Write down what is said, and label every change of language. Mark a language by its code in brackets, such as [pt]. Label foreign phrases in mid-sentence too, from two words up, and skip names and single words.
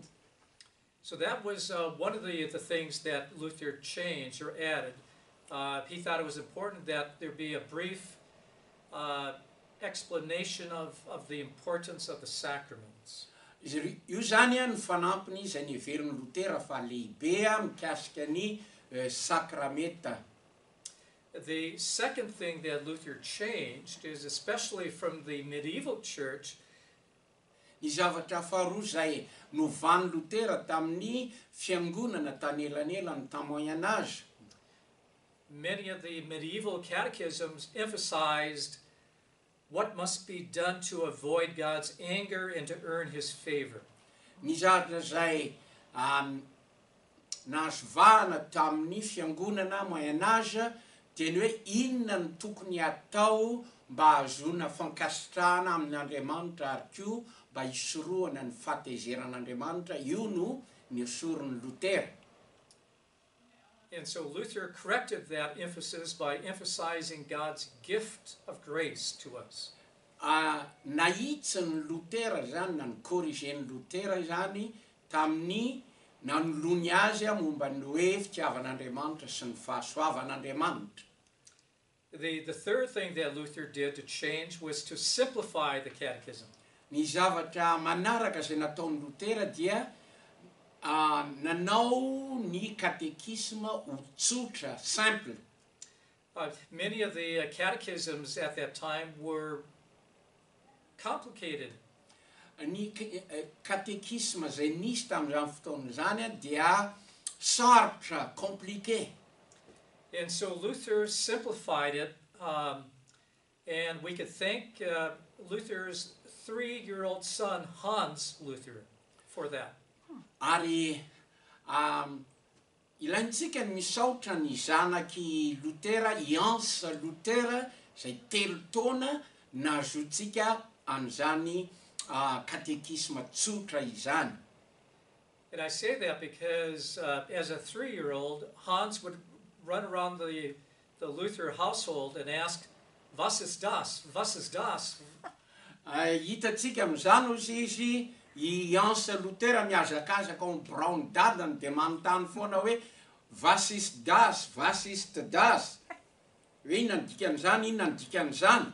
[en] So that was one of the things that Luther changed or added. He thought it was important that there be a brief explanation of the importance of the sacraments. [mg] Io zany ny fanampiny izay neverin'ny Lutera fa lehibe mikasika ny sakramenta. [en] The second thing that Luther changed is, especially from the medieval church, [mg] Ny zavatra faharoa zay novan'ny Lutera tamin'ny fiangonana tanelanelany tamin'ny [fr] Moyen Âge. [en] many of the medieval catechisms emphasized what must be done to avoid God's anger and to earn His favor. [mg] Ny zavatra zay nazovahana tamin'ny fiangonana [fr] Moyen Âge [mg] dia ny hoe inona ny tokony atao mba hahazoana fankasitrahana amin'Andriamanitra ary koa mba hisorohana ny fahatezeran'Andriamanitra. Io no niesorin'ny Lutera. [en] And so Luther corrected that emphasis by emphasizing God's gift of grace to us. [mg] Nahitsy ny Lutera zany na nikorrigen'ny Lutera zany tamin'ny nanolony azy momba ny hoe fitiavan'Andriamanitra sy ny fahasoavan'Andriamanitra. [en] The third thing that Luther did to change was to simplify the catechism. [mg] Ny zavatra manaraka zay nataon'ny Lutera dia nanao ny katekisma ho tsotra, simple. [en] Many of the catechisms at that time were complicated. [mg] Ny katekisma zay nisy tamin'izany fotoana zany dia sarotra, compliqué. [en] And so Luther simplified it, and we could thank Luther's 3-year-old son, Hans Luther, for that. [mg] Ary ilaintsika ny misaotra ny zanaky Lutera, Hans Lutera, zay 3 taona nahazoantsika an'izany katekisma tsotra izany. [en] And I say that because as a 3-year-old, Hans would run around the Luther household and ask, [de] "Was ist das? Was ist das?" [mg] Hitatsika amin'izany ozy izy i Hans Lutera miazakazaka ao Brown dadany dia manontany foana hoe [de] "Was ist das? Was ist das?" [mg] Hoe inona ny dikan'izany, inona ny dikan'izany?